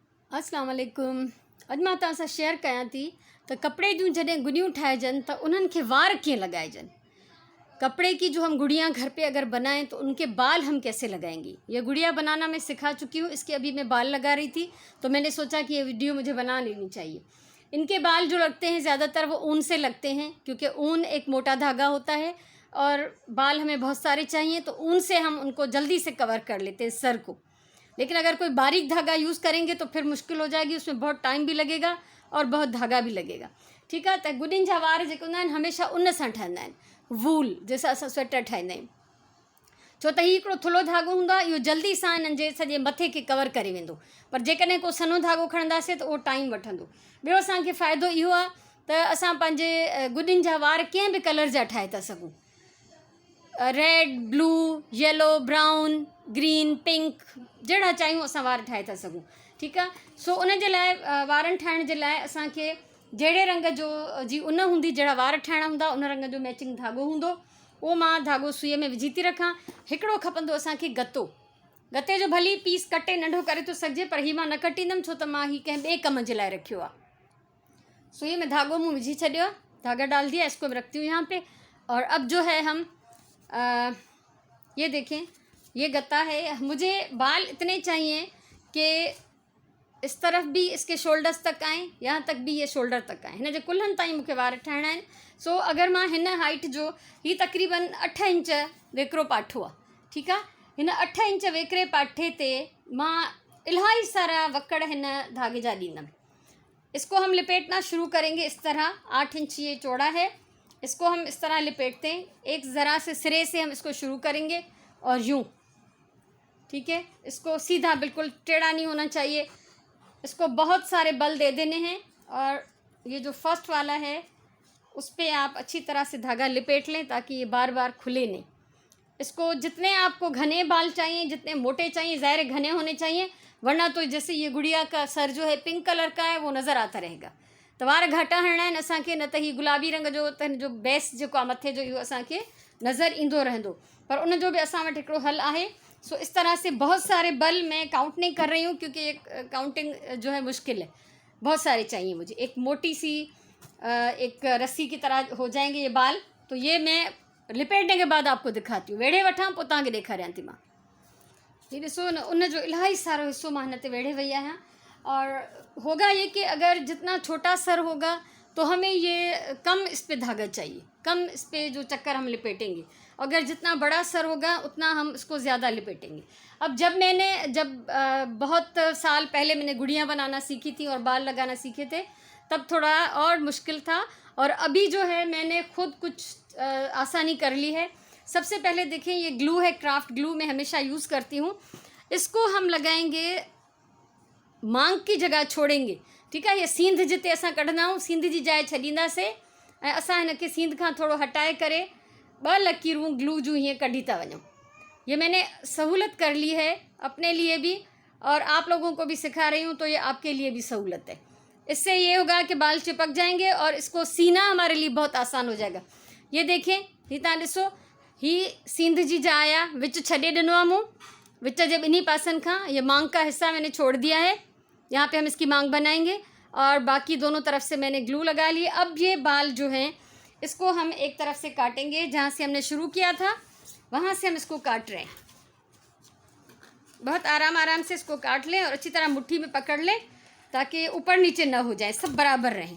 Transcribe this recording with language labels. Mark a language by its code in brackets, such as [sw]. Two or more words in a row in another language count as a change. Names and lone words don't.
[ar] अस्सलाम वालेकुम। [sd] अॼु मां तव्हां सां शेयर कयां थी त कपिड़े जूं जॾहिं गुड़ियूं ठाहिजनि त उन्हनि खे वार कीअं लगाइजनि। [hi] कपड़े की जो हम गुड़ियाँ घर पे अगर बनाएं तो उनके बाल हम कैसे लगाएंगे। ये गुड़िया बनाना मैं सिखा चुकी हूँ, इसके अभी मैं बाल लगा रही थी तो मैंने सोचा कि ये वीडियो मुझे बना लेनी चाहिए। इनके बाल जो लगते हैं ज़्यादातर वो ऊन से लगते हैं, क्योंकि ऊन एक मोटा धागा होता है और बाल हमें बहुत सारे चाहिए, तो ऊन से हम उनको जल्दी से कवर कर लेते हैं सर को। लेकिन अगर कोई बारीक धागा यूज़ करेंगे तो फिर मुश्किल हो जाएगी, उसमें बहुत टाइम भी लगेगा और बहुत धागा भी लगेगा। ठीक है, [sd] तो गुॾियुनि जा वार जेके हूंदा आहिनि हमेशह उन सां ठहंदा आहिनि, वूल जंहिंसां असां स्वेटर ठाहींदा आहियूं। छो त हीउ हिकिड़ो थुल्हो धागो हूंदो आहे, इहो जल्दी सां हिननि जे सॼे मथे खे कवर करे वेंदो, पर जेकॾहिं को सनो धागो खणंदासीं त उहो टाइम वठंदो। ॿियो असांखे फ़ाइदो इहो आहे त असां पंहिंजे गुॾियुनि जा वार कंहिं बि कलर जा ठाहे था सघूं, [en] Red, blue, yellow, brown, green, pink, [sd] जहिड़ा चाहियूं असां वार ठाहे था सघूं। ठीकु आहे, सो उन जे लाइ वारनि ठाहिण जे लाइ असांखे जहिड़े रंग जो जी उन हूंदी, जहिड़ा वार ठाहिणा हूंदा उन रंग जो मैचिंग धागो हूंदो, उहो मां धागो सुईअ में विझी थी रखां। हिकिड़ो खपंदो असांखे गतो। गते जो भली पीस कटे नंढो करे थो सघिजे, पर हीउ मां न कटींदमि छो त मां हीउ कंहिं ॿिए कम जे लाइ रखियो आहे। सुई में धागो मूँ विझी छॾियो, [hi] धागा डाल दिया, इसको रखती हूँ यहाँ पे। और अब जो है हम ये देखें, ये गत्ता है। मुझे बाल इतने चाहिए कि इस तरफ भी इसके शोल्डर्स तक आएँ, यहाँ तक भी ये शोल्डर तक आएँ, [sd] हिन जे कुल्हनि ताईं मूंखे वार ठाहिणा आहिनि। सो अगर मां हिन हाइट जो, ही तक़रीबन 8 इंच वेकिरो पाठो आहे। ठीकु आहे, हिन 8 इंच वेकिरे पाठे ते मां इलाही सारा वकड़ हिन धागे जा ॾींदमि। [hi] इसको हम लिपेटना शुरू करेंगे इस तरह। 8 इंच ये चौड़ा है, इसको हम इस तरह लिपेटते हैं। एक ज़रा से सिरे से हम इसको शुरू करेंगे और यूँ, ठीक है, इसको सीधा, बिल्कुल टेढ़ा नहीं होना चाहिए। इसको बहुत सारे बल दे देने हैं और ये जो फर्स्ट वाला है उस पर आप अच्छी तरह से धागा लिपेट लें ताकि ये बार बार खुले नहीं। इसको जितने आपको घने बाल चाहिए, जितने मोटे चाहिए, ज़ाहिर घने होने चाहिए, वरना तो जैसे ये गुड़िया का सर जो है पिंक कलर का है वो नज़र आता रहेगा। [sd] तो वार घाटा हणना आहिनि असांखे, न त ही गुलाबी रंग जो त जो बेस जेको आहे मथे जो, इहो असांखे नज़र ईंदो रहंदो। पर उन जो बि असां वटि हिकिड़ो हल आहे। [hi] सो इस तरह से बहुत सारे बल, मैं काउंट नहीं कर रही हूँ क्योंकि एक काउंटिंग जो है मुश्किल है, बहुत सारे चाहिए मुझे। एक मोटी सी एक रस्सी की तरह हो जाएंगे ये बाल। तो ये मैं लिपेटने के बाद आपको दिखाती हूँ। [sd] वेढ़े वठां पोइ तव्हांखे ॾेखारियां थी मां। ये ॾिसो न, उन जो इलाही सारो हिस्सो मां हिन ते वेढ़े वई आहियां। [hi] और होगा ये कि अगर जितना छोटा सर होगा तो हमें ये कम इस पे धागा चाहिए, कम इस पे जो चक्कर हम लिपेटेंगे। अगर जितना बड़ा सर होगा उतना हम इसको ज़्यादा लिपेटेंगे। अब जब बहुत साल पहले मैंने गुड़ियाँ बनाना सीखी थी और बाल लगाना सीखे थे, तब थोड़ा और मुश्किल था, और अभी जो है मैंने खुद कुछ आसानी कर ली है। सबसे पहले देखें, ये ग्लू है, [en] craft glue [hi] मैं हमेशा यूज़ करती हूँ। इसको हम लगाएंगे, मांग की जगह छोड़ेंगे। ठीक है, [sd] ये सींध जिते असां कढंदा आहियूं, सींध जी जाइ छॾींदासीं ऐं असां हिनखे सींध खां थोरो हटाए करे 2 लकीरूं ग्लू जूं हीअं कढी था वञूं। [hi] ये मैंने सहूलत कर ली है अपने लिए भी और आप लोगों को भी सिखा रही हूँ, तो ये आपके लिए भी सहूलत है। इससे ये होगा कि बाल चिपक जाएंगे और इसको सीना हमारे लिए बहुत आसान हो जाएगा। ये देखें, [sd] ही तव्हां ॾिसो, ही सींध जी जाइ आहे, विच छॾे ॾिनो आहे मूं, विच जे ॿिन्ही पासनि खां। [hi] ये मांग का हिस्सा मैंने छोड़ दिया है, यहाँ पे हम इसकी मांग बनाएंगे और बाकी दोनों तरफ से मैंने ग्लू लगा ली। अब ये बाल जो हैं इसको हम एक तरफ से काटेंगे, जहाँ से हमने शुरू किया था वहाँ से हम इसको काट रहे हैं। बहुत आराम से इसको काट लें और अच्छी तरह मुट्ठी में पकड़ लें ताकि ऊपर नीचे ना हो जाए, सब बराबर रहें।